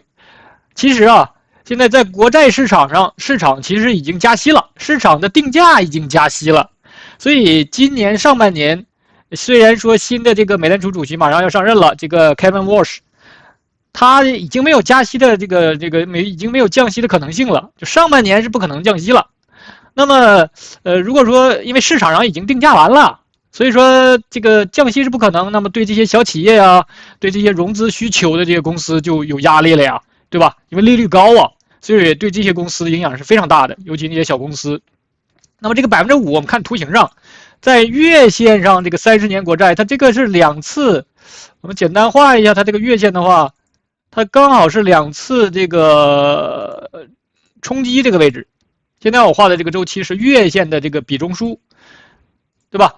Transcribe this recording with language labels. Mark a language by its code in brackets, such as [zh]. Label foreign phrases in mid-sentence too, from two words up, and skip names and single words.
[zh] 其實啊，現在在國債市場上，市場其實已經加息了，市場的定價已經加息了，所以今年上半年，雖然說新的這個美聯儲主席馬上要上任了，這個 Kevin Walsh。他已經沒有加息的已經沒有降息的可能性了，就上半年是不可能降息了。那麼，如果說因為市場上已經定價完了，所以說這個降息是不可能，那麼對這些小企業啊，對這些融資需求的這些公司就有壓力了呀，對吧？因為利率高啊，所以對這些公司的影響是非常大的，尤其那些小公司。那麼這個5%，我們看圖形上，在月線上這個30年國債，它這個是2次，我們簡單畫一下它這個月線的話，它剛好是2次這個衝擊這個位置。現在我畫的這個周期是月線的這個比中樞，對吧？